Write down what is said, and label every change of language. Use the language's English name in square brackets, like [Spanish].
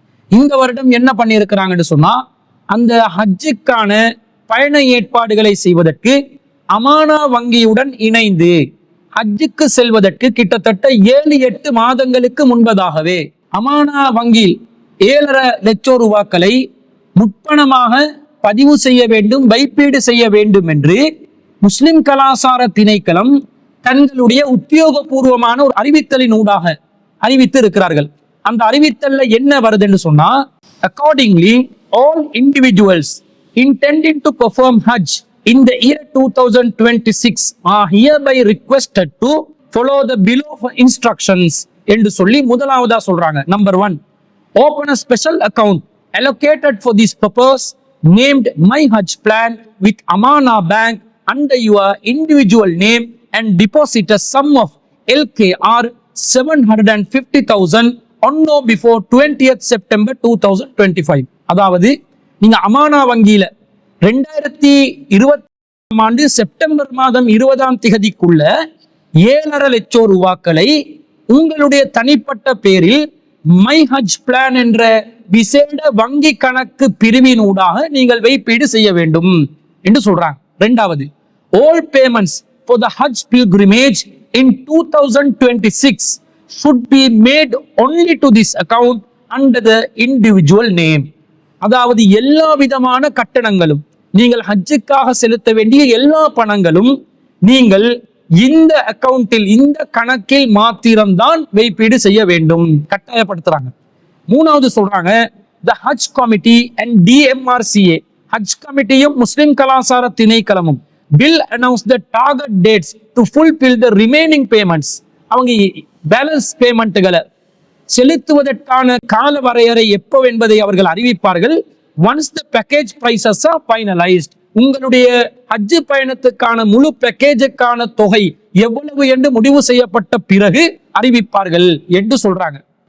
[Tamil] இந்த வருடம் என்ன பண்ணியிருக்கிறாங்கன்னு சொன்னா, அந்த ஹஜ்ஜுக்கான பயண ஏற்பாடுகளை செய்வதற்கு அமானா வங்கியுடன் இணைந்து ஹஜ்ஜுக்கு செல்வதற்கு கிட்டத்தட்ட 7-8 மாதங்களுக்கு முன்பதாகவே அமானா வங்கியில் 7.5 லட்சம் ரூபாய்களை முற்பணமாக பதிவு செய்ய வேண்டும், வைப்பீடு செய்ய வேண்டும் என்று முஸ்லிம் கலாசார திணைக்களம் தங்களுடைய உத்தியோகபூர்வமான ஒரு அறிவித்தலின் ஊடாக அறிவித்து இருக்கிறார்கள். அந்த அறிவித்தல்ல என்ன வருதுன்னு சொன்னா, [English] accordingly all individuals intending to perform Hajj in the year 2026 are hereby requested to follow the below instructions [Tamil] என்று சொல்லி முதலாவதா சொல்றாங்க. [English] Number 1, open a special account allocated for this purpose named My Hajj Plan with Amana Bank under your individual name and deposit a sum of LKR 750,000 on or before 20th September 2025. [Tamil] அதாவது நீங்க அமானா வங்கியில 2020ஆம் ஆண்டு September மாதம் 20ஆம் திகதிக்குள்ள 7.5 லட்சம் ரூபாய்களை உங்களுடைய தனிப்பட்ட பேரில் my Hajj plan என்ற விசேட வங்கி கணக்கு பிரிவின் ஊடாக நீங்கள் வைப்பீடு செய்ய வேண்டும் என்று சொல்றாங்க. இரண்டாவது, [English] all payments for the Hajj pilgrimage in 2026 should be made only to this account under the individual name. [Tamil] அதாவது எல்லா விதமான கட்டணங்களும், நீங்கள் ஹஜ்ஜுக்காக செலுத்த வேண்டிய எல்லா பணங்களும் நீங்கள் இந்த அக்கவுண்டில், இந்த கணக்கில் மாத்திரம்தான் வைப்பீடு செய்ய வேண்டும், கட்டாயப்படுத்துறாங்க. மூணாவது சொல்றாங்க, [English] the Hajj Committee and DMRCA, [Tamil] ஹஜ் கமிட்டியும் முஸ்லிம் கலாசார திணைக்களமும் [English] will announce the target dates to fulfill the remaining payments. [Tamil] அவங்க பேலன்ஸ் பேமெண்ட்டுகளை செலுத்துவதற்கான கால வரையறை எப்போ என்பதை அவர்கள் அறிவிப்பார்கள். [English] once the package prices are finalized, [Tamil] உங்களுடைய ஹஜ் பயணத்துக்கான முழு பேக்கேஜுக்கான தொகை எவ்வளவு என்று முடிவு செய்யப்பட்ட பிறகு அறிவிப்பார்கள் என்று சொல்றாங்க.